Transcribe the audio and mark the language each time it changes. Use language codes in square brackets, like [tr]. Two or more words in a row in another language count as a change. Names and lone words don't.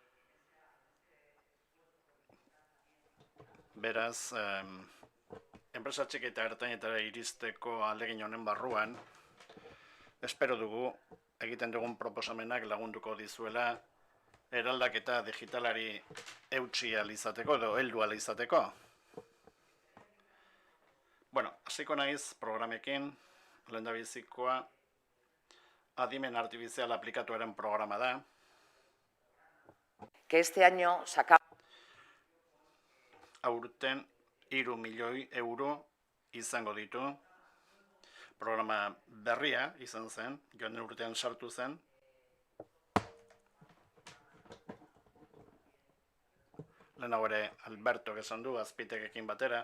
[eu] Beraz, enpresa txiki eta ertainetara iristeko ahalegin honen barruan, espero dugu egiten dugun proposamenak lagunduko dizuela eraldaketa digitalari eutsi ahal izateko edo heldu ahal izateko. Hasiko naiz programekin, lehendabizikoa adimen artifizial aplikatuaren programa da. [es] Que este año saca [eu] Aurten 3 milioi euro izango ditu. Programa berria izan zen, joan den urtean sartu zen. Lehenago ere Alberto esan du, Azpitekekin batera.